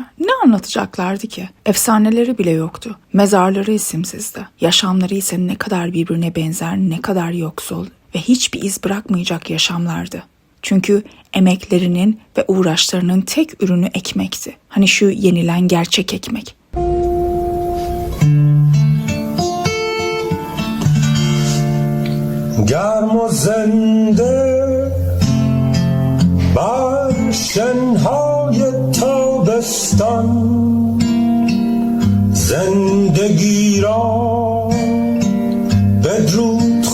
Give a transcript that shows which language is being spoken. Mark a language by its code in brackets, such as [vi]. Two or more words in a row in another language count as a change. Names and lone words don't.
[tr] Ne anlatacaklardı ki? Efsaneleri bile yoktu. Mezarları isimsizdi. Yaşamları ise ne kadar birbirine benzer, ne kadar yoksul ve hiçbir iz bırakmayacak yaşamlardı. Çünkü emeklerinin ve uğraşlarının tek ürünü ekmekti. Hani şu yenilen gerçek ekmek. [fa] گرم و زنده بر شنهای تابستان زندگی را بدرود